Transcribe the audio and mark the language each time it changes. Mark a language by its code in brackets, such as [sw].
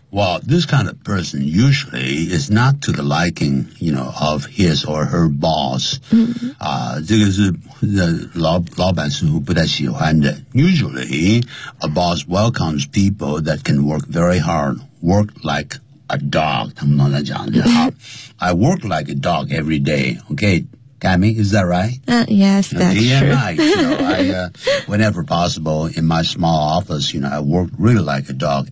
[en] Well, this kind of person usually is not to the liking, you know, of his or her boss. [zh] 这个是老板似乎不太喜欢的。 [en] Usually, a boss welcomes people that can work very hard, work like a dog， [zh] 他们都在讲的。 [en] I work like a dog every day. Okay, Tammy, is that right? Yes, that's true. Day and night, whenever possible, in my small office, you know, I work really like a dog.